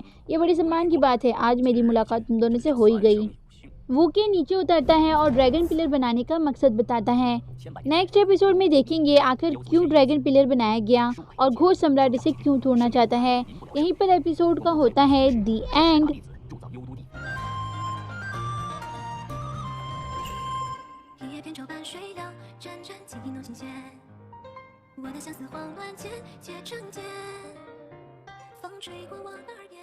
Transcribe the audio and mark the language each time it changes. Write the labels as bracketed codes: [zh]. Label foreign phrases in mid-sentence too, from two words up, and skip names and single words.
[hi] ये बड़ी सम्मान की बात है। आज मेरी मुलाकात तुम दोनों से हो ही गई। वुके नीचे उतरता है और ड्रैगन पिलर बनाने का मकसद बताता है। नेक्स्ट एपिसोड में देखेंगे आखिर क्यों ड्रैगन पिलर बनाया गया और घोस्ट सम्राट इसे क्यों तोड़ना चाहता है। यहीं पर एपिसोड का होता है [en] the end. [zh] 一叶扁舟般水流，阵阵激怒琴弦。我的相思慌乱间结成茧，风吹过我耳